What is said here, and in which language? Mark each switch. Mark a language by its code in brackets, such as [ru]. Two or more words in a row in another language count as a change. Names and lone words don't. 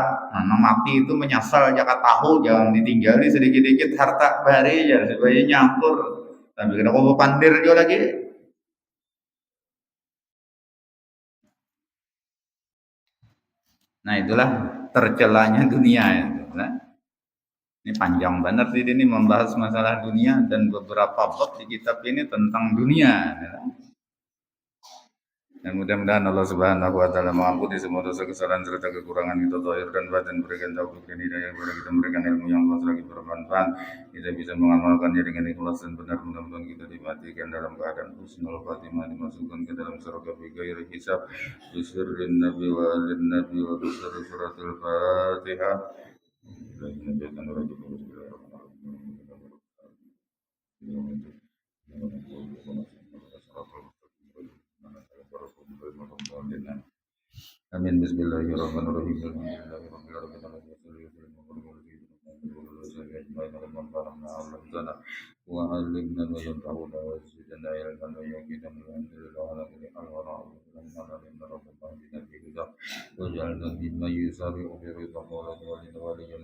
[bjn] Nah, mati itu menyesal jaka tahu jangan ditinggali sedikit-sedikit harta bari ya supaya nyampur. Tapi kena kau pandir juga lagi. [id] Nah, itulah tercelanya dunia itu. Nah, ini panjang banget ini membahas masalah dunia dan beberapa bab di kitab ini tentang dunia. Dan mudah-mudahan [ar] الله سبحانه وتعالى [id] mengampuni semua dosa kesalahan serta kekurangan kita zahir dan batin, berikan taufik dan hidayah kepada kita, memberikan ilmu yang luas lagi bermanfaat. Kita bisa mengamalkannya dengan ikhlas dan benar, mudah-mudahan kita dimatikan dalam keadaan [ar] حسن الخاتمة, [id] dimasukkan ke dalam surga [ar] بغير حساب. بسر النبي وآل النبي وبسر سورة الفاتحة. Amin. Bismillahirrahmanirrahim. وعلمنا ما ينفعنا وزدنا علما ويقينا والحمد لله على كل حال ونعوذ بالله في هدى واجعلنا ممن يسارع في رضا مولاه وليا